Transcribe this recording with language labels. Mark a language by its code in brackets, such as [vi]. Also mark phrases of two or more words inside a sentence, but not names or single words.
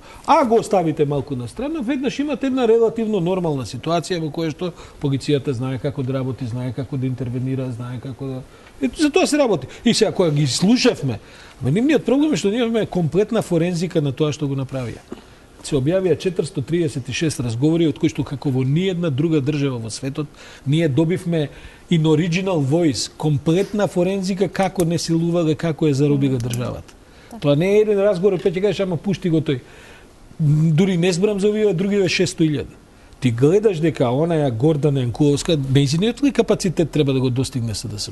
[mk] А го оставите малку на страна, веднаш имате една релативно нормална ситуација во која што полицијата знае како да работи, знае како да интервенира, знае како да... Ето за тоа се работи. И сега кога ги слушавме, нивниот проблем е што ние имаме комплетна форензика на тоа што го направија. Се објавија 436 разговори, од кои што како во ниедна друга држава во светот, ние добивме [en] in original voice, [mk] комплетна форензика како не силувале, како е заробила државата. Тоа не е еден разговор, пет ќе кажеш, ама пушти го тој. Дури не зборам за овие другиве 600.000. Ти гледаш дека онаја Гордана Јанкуловска, нејзиниот ли капацитет треба да го достигне СДСМ?